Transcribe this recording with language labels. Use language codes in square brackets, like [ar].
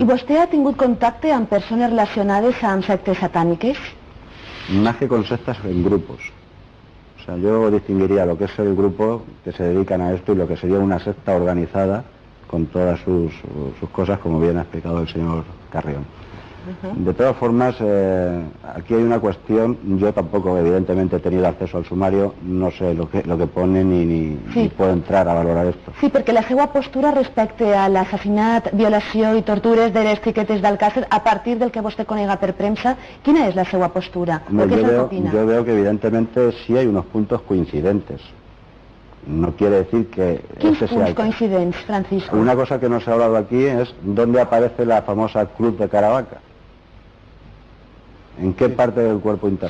[ca] I vostè ha tingut contacte amb persones relacionades amb sectes satàniques? [es] Más que con sectas, en grupos. O sea, yo distinguiría lo que es el grupo que se dedican a esto y lo que sería una secta organizada con todas sus cosas, como bien ha explicado el señor Carrión. De todas formas, aquí hay una cuestión. Yo tampoco, evidentemente, he tenido acceso al sumario, no sé lo que pone ni puedo entrar a valorar esto. [ca] Sí, perquè la seva postura respecte a l'assassinat, violació i tortures de les xiquetes d'Alcàsser, a partir del que vostè conega per premsa, quina és la seva postura? [es] Yo veo que evidentemente sí hay unos puntos coincidentes. No quiere decir que [ca] ¿Quins punts coincidents, Francisco? [es] Una cosa que no se ha hablado aquí es dónde aparece la famosa cruz de Caravaca. ¿En qué parte del cuerpo interno?